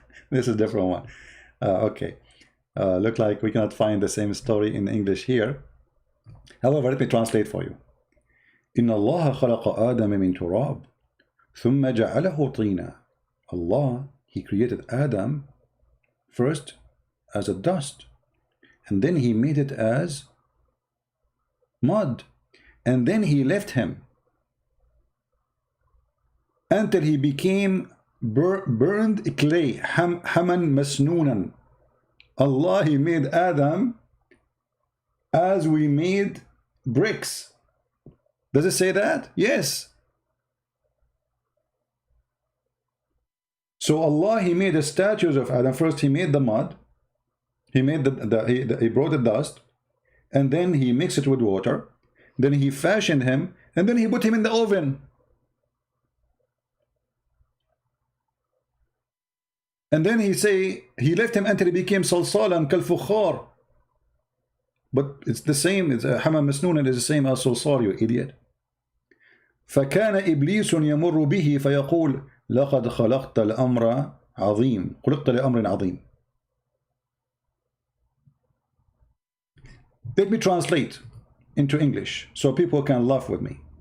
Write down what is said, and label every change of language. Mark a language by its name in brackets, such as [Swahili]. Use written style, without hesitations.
[English] This is a different one. Okay. Look like we cannot find the same story in English here. However, let me translate for you. [Arabic] إن الله خلق آدم من تراب ثم جعله طينا. [English] Allah, he created Adam first as a dust, and then he made it as mud, and then he left him until he became burned clay, haman masnunan. Allah, he made Adam as we made bricks. Does it say that? Yes. So Allah, he made the statues of Adam. First he made the mud, he made he brought the dust, and then he mixed it with water, then he fashioned him, and then he put him in the oven. And then he say he left him until he became salsalan kal-fukhar. But it's the same, it's hamam masnunan is the same as salsal, you idiot. [Arabic] فكان إبليس يمر به فيقول لقد خلقت الأمر عظيم خلقت لأمر عظيم. [English] Let me translate into English so people can laugh with me.